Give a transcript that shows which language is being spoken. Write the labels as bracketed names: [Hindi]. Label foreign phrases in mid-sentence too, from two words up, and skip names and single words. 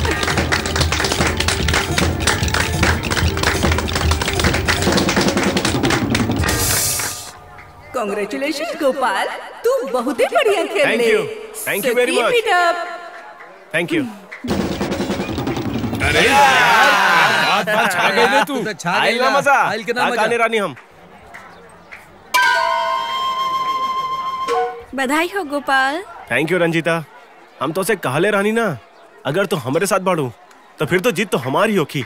[Bhojpuri] कांग्रेचुलेशन गोपाल, तू बहुत ही बढ़िया खेले। [English] thank you very much. thank you. [Bhojpuri] अरे यार छा गए तू। आइल ना मजा। आने रानी हम। बधाई हो गोपाल। [English] thank you रंजीता। [Bhojpuri] हम तो से कहले रानी ना, अगर तू हमारे साथ बाड़ू तो फिर तो जीत तो हमारी होगी।